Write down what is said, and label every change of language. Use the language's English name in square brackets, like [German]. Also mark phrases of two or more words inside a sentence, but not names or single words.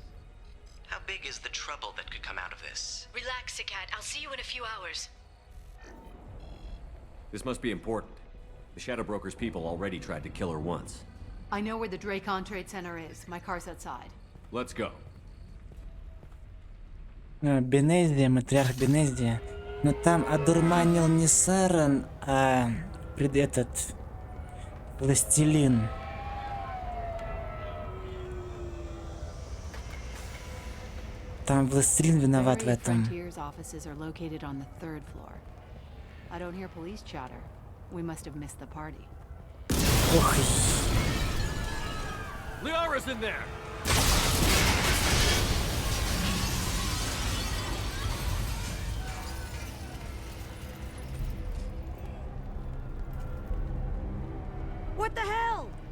[English] How big is the trouble that could come out of this? Relax, Sagat. I'll see you in a few hours. This must be important. The Shadow Broker's people already tried to kill her once. I know where the Dracon Trade Center is. My car's outside. Let's go. [Russian] Бенездия, матриарх Бенездия. Но там одурманил не Саран, а этот властелин. Там властелин виноват в этом. [English] Frontiers offices are located on the 3rd floor. I don't hear police chatter. We must have missed the party. Ох. Liara's in there. What the hell?